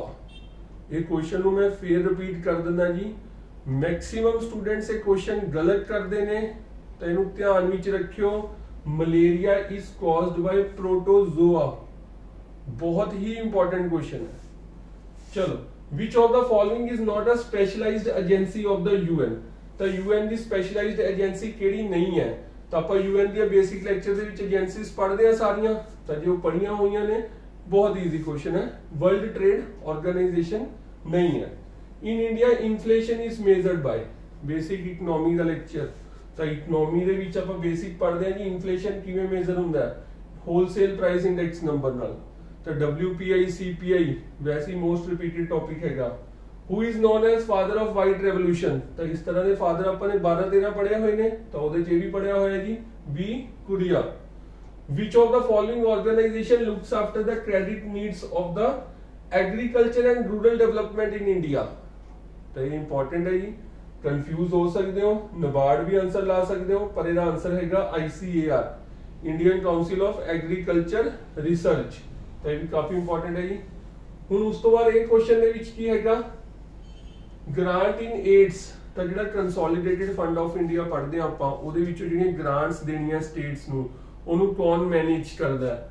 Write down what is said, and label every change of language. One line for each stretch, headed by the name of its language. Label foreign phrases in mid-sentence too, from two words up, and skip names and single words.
Punjabi: ਇਹ ਕੁਐਸਚਨ ਨੂੰ ਮੈਂ ਫੇਰ ਰਿਪੀਟ ਕਰ ਦਿੰਦਾ ਜੀ।
English: maximum students
Punjabi: ਇਹ ਕੁਐਸਚਨ ਗਲਤ ਕਰਦੇ ਨੇ, ਤਾਂ ਇਹਨੂੰ ਧਿਆਨ ਵਿੱਚ ਰੱਖਿਓ।
English: Malaria is caused by protozoa,
Punjabi: ਬਹੁਤ ਹੀ
English: important question
Punjabi: ਹੈ। ਚਲੋ,
English: which of the following is not a specialized agency of the UN।
Punjabi: ਤਾਂ UN ਦੀ
English: specialized agency
Punjabi: ਕਿਹੜੀ ਨਹੀਂ ਹੈ। ਤਾਂ ਆਪਾਂ UN ਦੀਆਂ
English: basic lecture
Punjabi: ਦੇ ਵਿੱਚ ਏਜੰਸੀਜ਼ ਪੜ੍ਹਦੇ ਆ ਸਾਰੀਆਂ, ਤਾਂ ਜੇ ਉਹ ਪੜ੍ਹੀਆਂ ਹੋਈਆਂ ਨੇ ਬਹੁਤ
English: easy question
Punjabi: ਹੈ।
English: World Trade Organization
Punjabi: ਨਹੀਂ ਹੈ।
English: In India inflation is measured by. basic economy ਦਾ ਲੈਕਚਰ।
Punjabi: ਤਾਂ ਇਕਨੋਮੀ ਦੇ ਵਿੱਚ ਆਪਾਂ ਬੇਸਿਕ ਪੜ੍ਹਦੇ ਆ ਜੀ ਇਨਫਲੇਸ਼ਨ ਕਿਵੇਂ ਮੇਜ਼ਰ ਹੁੰਦਾ ਹੈ,
English: wholesale price index number
Punjabi: ਨਾਲ। ਤਾਂ WPI CPI ਵੈਸੇ
English: most repeated topic
Punjabi: ਹੈਗਾ।
English: Who is known as father of white revolution।
Punjabi: ਤਾਂ ਇਸ ਤਰ੍ਹਾਂ ਦੇ ਫਾਦਰ ਆਪਾਂ ਨੇ 12-13 ਪੜ੍ਹੇ ਹੋਏ ਨੇ, ਤਾਂ ਉਹਦੇ 'ਚ ਇਹ ਵੀ ਪੜ੍ਹਿਆ ਹੋਇਆ ਜੀ, V ਕੁਰੀਆ।
English: Which of the following organization looks after the credit needs of the agriculture and rural development in India।
Punjabi: ਤਾਂ ਇਹ ਇੰਪੋਰਟੈਂਟ ਹੈ ਜੀ, ਕਨਫਿਊਜ਼ ਹੋ ਸਕਦੇ ਹੋ, ਨਬਾਰਡ ਵੀ ਆਨਸਰ ਲਾ ਸਕਦੇ ਹੋ, ਪਰ ਇਹਦਾ ਆਨਸਰ ਹੈਗਾ ICAR, ਇੰਡੀਅਨ ਕਾਉਂਸਿਲ ਆਫ ਐਗਰੀਕਲਚਰ ਰਿਸਰਚ। ਤਾਂ ਇਹ ਵੀ ਕਾਫੀ ਇੰਪੋਰਟੈਂਟ ਹੈ ਜੀ। ਹੁਣ ਉਸ ਤੋਂ ਬਾਅਦ ਇਹ ਕੁਐਸਚਨ ਦੇ ਵਿੱਚ ਕੀ ਹੈਗਾ,
English: grant in aids,
Punjabi: ਤਾਂ ਜਿਹੜਾ ਕੰਸੋਲੀਡੇਟਡ ਫੰਡ ਆਫ ਇੰਡੀਆ ਪੜ੍ਹਦੇ ਆਪਾਂ, ਉਹਦੇ ਵਿੱਚੋਂ ਜਿਹੜੀਆਂ ਗ੍ਰਾਂਟਸ ਦੇਣੀਆਂ ਸਟੇਟਸ ਨੂੰ, ਉਹਨੂੰ ਕੌਣ ਮੈਨੇਜ ਕਰਦਾ ਹੈ?